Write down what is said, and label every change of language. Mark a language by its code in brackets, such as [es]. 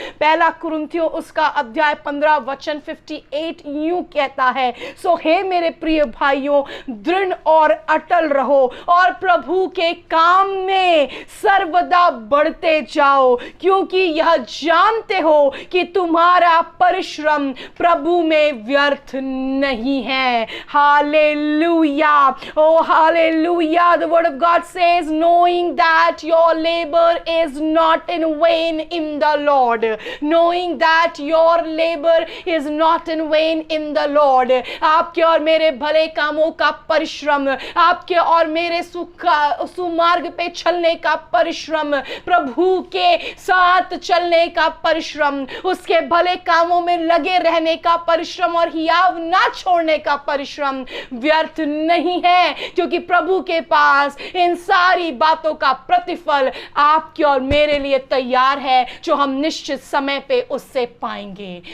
[hi] पहला कुरिन्थियों उसका अध्याय 15 वचन 58 यूं कहता है, सो हे मेरे प्रिय भाइयों, दृढ़ और अटल रहो और प्रभु के काम में सर्वदा बढ़ते जाओ, क्योंकि यह जानते हो कि तुम्हारा परिश्रम प्रभु में व्यर्थ नहीं है। [en] Hallelujah. Oh, hallelujah. The word of God says, knowing that your labor is not in vain in the Lord. Knowing that your labor is not in vain in the Lord. [hi] आपके और मेरे भले कामों का परिश्रम, आपके और मेरे सुमार्ग पे चलने का परिश्रम, प्रभु के साथ चलने का परिश्रम, उसके भले कामों में लगे रहने का परिश्रम और हियाव ना छोड़ने का परिश्रम व्यर्थ नहीं है, क्योंकि प्रभु के पास इन सारी बातों का प्रतिफल आपके और मेरे लिए तैयार है, जो हम निश्चित समय पे उससे पाएंगे।